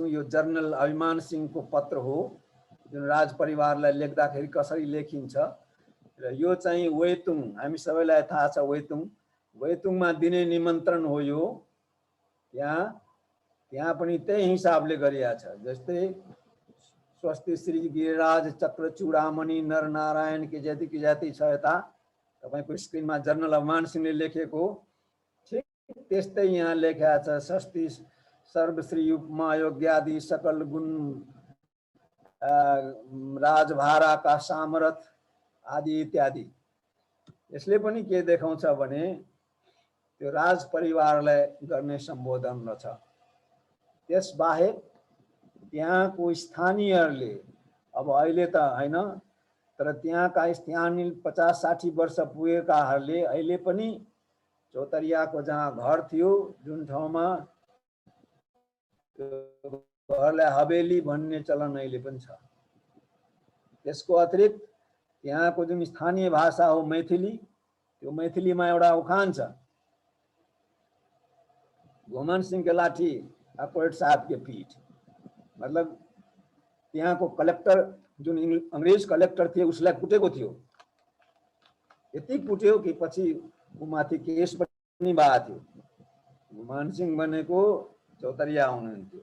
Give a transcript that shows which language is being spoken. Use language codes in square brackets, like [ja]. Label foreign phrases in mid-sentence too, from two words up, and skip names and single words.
[ne] यो जर्नल अभिमान सिंहको पत्र हो जुन राज परिवारलाई लेख्दाखेरि कसरी लेखिन्छ। र यो चाहिँ वेतुङ, हामी सबैलाई थाहा छ वेतुङ, वेतुङमा दिने निमन्त्रण हो यो। त्यहाँ पनि त्यही हिसाबले गरिया छ। जस्तै स्वस्ति श्री गिरिराज चक्र चूडामणि नर नारायण की जाति छ यता तपाईको स्क्रिनमा जर्नल अभिमान सिंहले लेखेको। ठिक त्यस्तै यहाँ लेखेको छ। स्वस्ति सर्वश्री उपमा योग्यादि सकल गुण राजभारा का सामरथ आदि इत्यादि। यसले पनि के देखाउँछ भने त्यो राज परिवारलाई गर्ने सम्बोधन रहेछ। त्यसबाहेक त्यहाँको स्थानीयहरूले, अब अहिले त हैन, तर त्यहाँका स्थानीय 50-60 वर्ष पुगेकाहरूले अहिले पनि चौतरियाको जहाँ घर थियो, जुन ठाउँमा घरलाई हवेली भन्ने चलन अहिले पनि छ। त्यसको अतिरिक्त त्यहाँको जुन स्थानीय भाषा हो मैथिली, त्यो मैथिलीमा एउटा उखान छ, [mai] घुमन सिंह के लाठी अपोइट साहब के पीठ। [ne] मतलब त्यहाँको कलेक्टर जुन अंग्रेज कलेक्टर थिए उसलाई कुटेको थियो। यति कुट्यो कि पछि उमाथि केस पनि भएको थियो। घुमन सिंह भनेको चौतरिया हुनुहुन्थ्यो।